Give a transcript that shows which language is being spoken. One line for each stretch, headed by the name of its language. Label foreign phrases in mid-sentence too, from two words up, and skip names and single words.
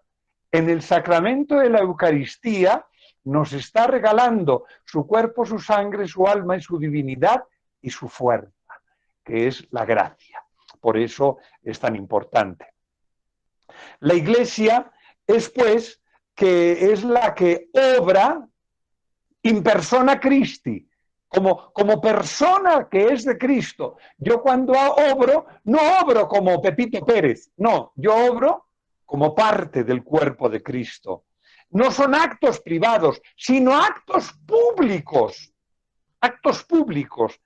Spanish: En el sacramento de la Eucaristía nos está regalando su cuerpo, su sangre, su alma y su divinidad y su fuerza, que es la gracia. Por eso es tan importante. La Iglesia es, pues, que es la que obra
Latin: in persona Christi,
Spanish: como persona que es de Cristo. Yo cuando obro, no obro como Pepito Pérez, no, yo obro como parte del cuerpo de Cristo. No son actos privados, sino actos públicos. Actos públicos.